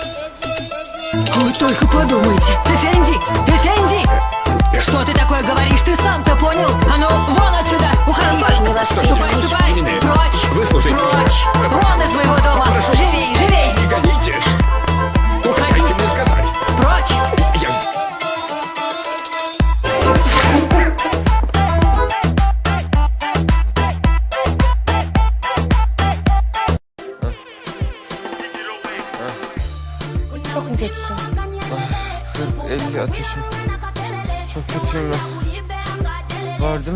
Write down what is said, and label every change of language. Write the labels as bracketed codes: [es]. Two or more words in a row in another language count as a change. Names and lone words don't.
[ru] Вы только подумайте. Эфенди! Что ты такое говоришь? Ты сам-то понял? А ну, вон отсюда! Уходи! Ступай! Именно. Прочь! Выслушайте меня. Прочь! Вон из моего дома! Прошу. Живей! Не годитесь! Уходи! Дайте мне сказать. Прочь! Я... [tr] Çok mu kötüsün? 40-50 ateşim. Çok kötüyüm ben. Var değil mi?